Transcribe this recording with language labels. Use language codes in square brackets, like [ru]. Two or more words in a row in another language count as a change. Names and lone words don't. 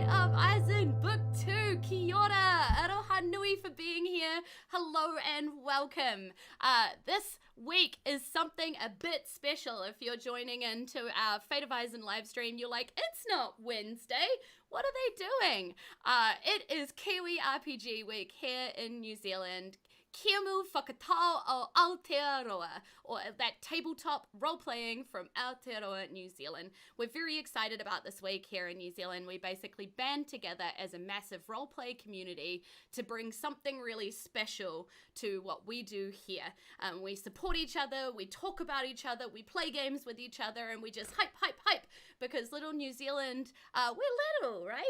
[en] of Isen, Book 2, [mi] Kia ora, aroha nui [en] for being here, hello and welcome. This week is something a bit special. If you're joining into our Fate of Isen live stream, you're like, it's not Wednesday, what are they doing? It is KiwiRPG week here in New Zealand. [mi] Kia mu whakatau o Aotearoa, [en] or that tabletop role-playing from Aotearoa, New Zealand. We're very excited about this week here in New Zealand. We basically band together as a massive role-play community to bring something really special to what we do here. We support each other, we talk about each other, we play games with each other, and we just hype, because little New Zealand, we're little, right?